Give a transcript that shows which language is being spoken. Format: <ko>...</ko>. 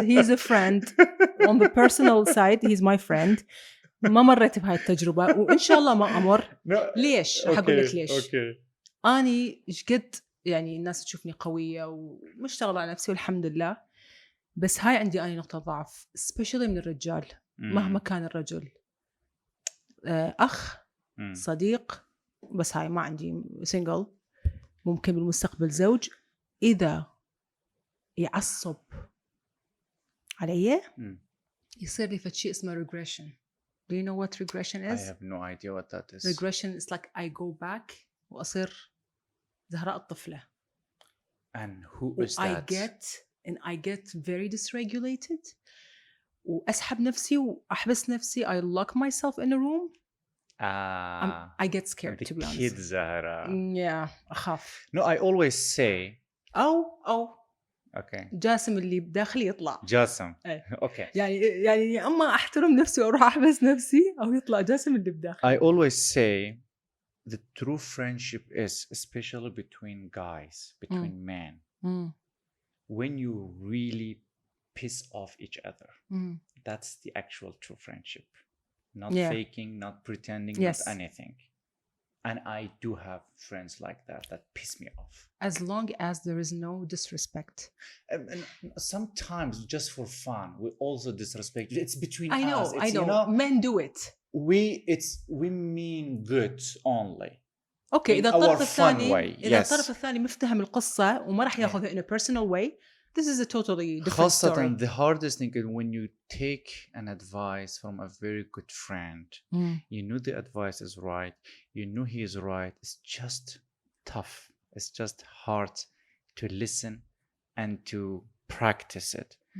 <en>He's a friend on the personal side. He's my friend.</en> <ar>ما مريت بهاي التجربة وإن شاء الله ما أمر. ليش؟ راح أقول لك ليش. أنا إيش قد يعني الناس تشوفني قوية ومشتغلة على نفسي والحمد لله. بس هاي عندي أنا نقطة ضعف especially من الرجال. مهما كان الرجل أخ صديق بس هاي ما عندي single ممكن بالمستقبل زوج إذا يعصب علي يصير لي فشي اسمه regression.</ar> <en>Do you know what regression is? I have no idea what that is. Regression is like I go back</en> <ar>وأصير زهراء الطفلة.</ar> <en>And who is that? I get very dysregulated.</en> <ar>وأسحب نفسي وأحبس نفسي.</ar> <en>I lock myself in a room. I get scared to be honest.</en> <ar>كيد زهرة. Yeah, أخاف.</ar> <en>No, I always say.</en> <ar>أو.</ar> <en>Okay.</en> <ar>جاسم اللي بداخلي يطلع. جاسم. أي.</ar> <en>Okay.</en> <ar>يعني أما أحترم نفسي وأروح أحبس نفسي أو يطلع جاسم اللي بداخلي.</ar> <en>I always say the true friendship is especially between guys, between men. When you really piss off each other. That's the actual true friendship. Not faking, not pretending, not anything. And I do have friends like that piss me off. As long as there is no disrespect. And sometimes just for fun, we also disrespect. It's between us. I know. You know. Men do it. We mean good only. Okay.</en> <ar>إذا الطرف الثاني مفتهم القصة وما راح ياخذها</ar> <en>in a personal way. This is a totally different story. The hardest thing is when you take an advice from a very good friend. You know the advice is right. You know he is right. It's just tough. It's just hard to listen and to practice it.</en>